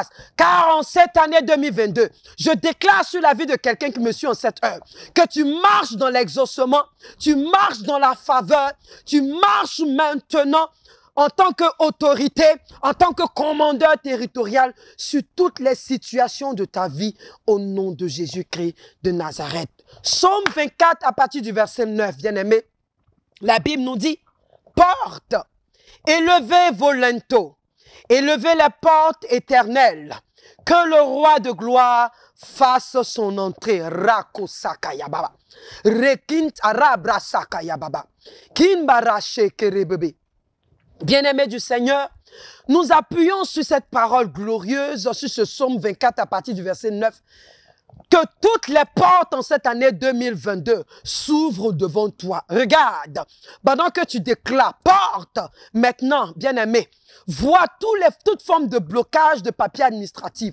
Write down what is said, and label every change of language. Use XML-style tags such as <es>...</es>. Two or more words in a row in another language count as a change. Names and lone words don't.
<fr>Car en cette année 2022, je déclare sur la vie de quelqu'un qui me suit en cette heure, que tu marches dans l'exaucement, tu marches dans la faveur, tu marches maintenant en tant qu'autorité, en tant que commandeur territorial sur toutes les situations de ta vie au nom de Jésus-Christ de Nazareth. Psaume 24 à partir du verset 9, bien-aimé, la Bible nous dit: porte, élevez vos linteaux, élevez les portes éternelles, que le roi de gloire fasse son entrée. Rako sakayababa, rekint arabra sakayababa, kinbarache kerebebe. Bien-aimés du Seigneur, nous appuyons sur cette parole glorieuse, sur ce psaume 24 à partir du verset 9. Que toutes les portes en cette année 2022 s'ouvrent devant toi. Regarde, pendant que tu déclares porte, maintenant, bien-aimé, vois toute forme de blocage de papier administratif.</fr>